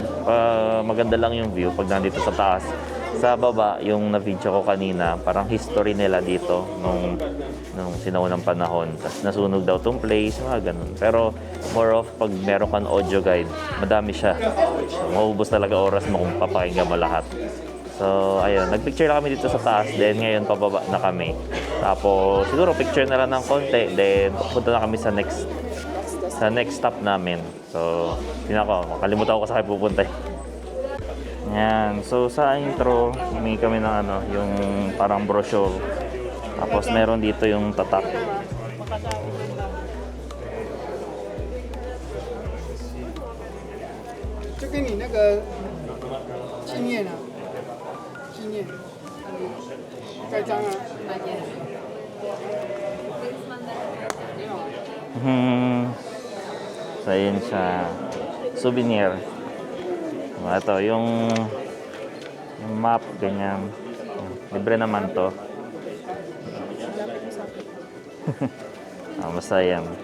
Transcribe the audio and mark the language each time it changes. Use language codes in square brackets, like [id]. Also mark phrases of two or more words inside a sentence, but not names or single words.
[tl] Maganda lang yung view pag nandito sa taas. Sa baba, yung na-video ko kanina, parang history nila dito nung nung sinaunang panahon. Tapos nasunog daw tong place, mga ganun. Pero [en] more of [tl] pag meron kang [en] audio guide, [tl] madami siya. So, maubos talaga oras mo kung papakinggan mo lahat. So, ayun, nagpicture na kami dito sa taas, then ngayon pababa na kami. Tapos, siguro picture na lang ng konti, then pupunta na kami sa [en] next stop [tl] namin. So, makalimutan ko sa pupunta. Yan. So, sa intro, humingi kami ng yung parang brochure. Tapos, meron dito yung tatak. [zh] Ito 给你那个纪念啊，纪念，盖章啊。 [tl] So, yun siya. Souvenir. Ito, yung map, ganyan. Libre naman to. Basta yan.